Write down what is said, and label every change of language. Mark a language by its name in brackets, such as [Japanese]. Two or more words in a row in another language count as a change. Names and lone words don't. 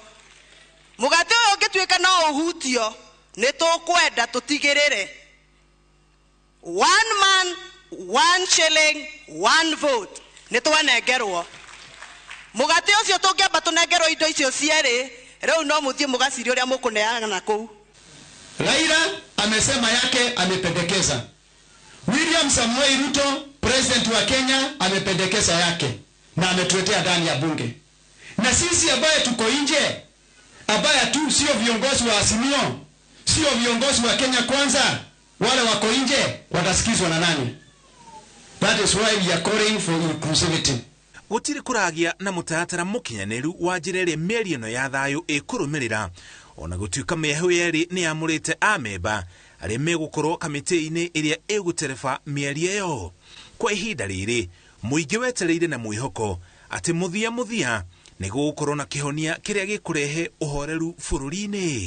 [Kikuyu] Mũgate ũyũ ũngĩtuĩka no ũhutio, nĩ tũkwenda tũtigĩrĩre [English] 1 man 1 shilling 1 vote [Kikuyu] nĩ twanengerwo. Mũgate ũcio tũngĩamba tũnengerwo indo icio cierĩ, rĩu no mũthiĩ mũgaciri ũrĩa mũkũneana kũu. [Swahili] Raila amesema yake, amependekeza. William Samoei Ruto, president wa Kenya, amependekeza yake na ametuletea ndani ya bunge. Na sisi ambaye tuko nje, ambaye tu sio viongozi wa Azimio, sio viongozi wa Kenya Kwanza, wale wako nje watasikizwa na nani? [English] That is why we are calling for inclusivity. [Kikuyu] Gũtirĩ kũragia na mũtaratara mũkinyanĩru wa njĩra ĩrĩa mĩario ĩno ya thayũ ĩkũrũmĩrĩra, ona gũtuĩka mĩahũ yerĩ nĩ yamũrĩte amemba arĩa megũkorwo kamĩtĩ-inĩ ĩrĩa ĩgũtereba mĩario ĩyo. Kwa ihinda rĩrĩ mũingĩ wetereire na mwĩhoko atĩ mũthia nĩ gũgũkorwo na kĩhonia kĩrĩa gĩkũrehe ũhoreru bũrũri-inĩ.